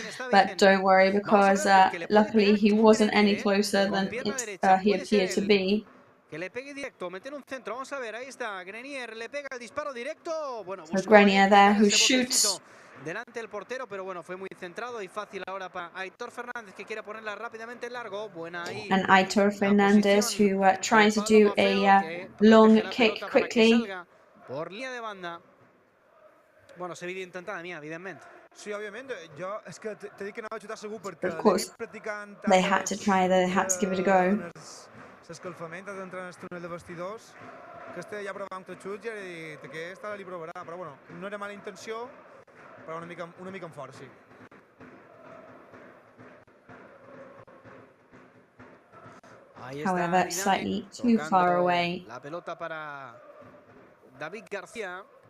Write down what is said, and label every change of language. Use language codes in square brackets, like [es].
[en] But don't worry, because luckily he wasn't any closer than he appeared to be. [es] Que le pegue directo, meter un centro. Vamos a ver, ahí está Grenier, le pega el disparo directo. Bueno, [en] so Grenier there who shoots. [es] Delante del portero, pero bueno, fue muy centrado y fácil ahora para Aitor Fernández, que quiere ponerla rápidamente en largo. Buena ahí. [en] And Aitor Fernández who tries to do a long kick quickly. [es] Por línea de banda. Bueno, se viene intentada mía, evidentemente. [ca] Sí, òbviament. Jo és que t'he dit que anava a xutar segur perquè [en] of course, they had to try, they had to give it a go. [ca] L'escalfament d'entrar en el túnel de vestidors, que este ja provava un xuts i he dit que esta li provarà, però bueno, no era mala intenció, però una mica amb fort, sí. [en] However, slightly too far away. [es] La pelota para David García.